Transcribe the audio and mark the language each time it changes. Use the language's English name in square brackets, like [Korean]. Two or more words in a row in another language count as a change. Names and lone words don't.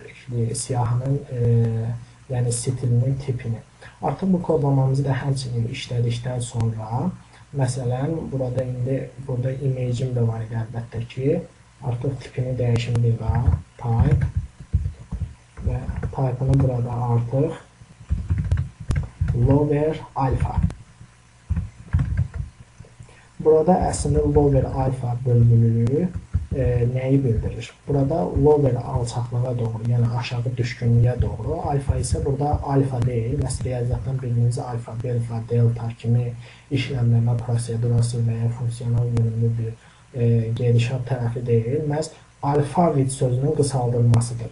[Azerbaijani] Siyahının, yəni stilinin tipini. Artıq bu kodlamamızı da həmçinin işlədikdən sonra, məsələn, burada imagim də var idi əlbəttə ki, artıq tipini dəyişim bir daha, type və type-ını burada artıq [English] lower alpha. [Azerbaijani] Burada əslində [English] lower alpha [Azerbaijani] bölgülülüyü nəyi bildirir? Burada lower alçaqlığa doğru, yəni aşağı düşkünlüyə doğru, alfa isə burada alfa deyil, məsəl riyaziyyatdan bildiyimiz alfa, delta, delta kimi işləmləmə prosedurası və ya funksional yönümlü bir gedişat tərəfi deyil, məhz alfavit sözünün qısaldılmasıdır.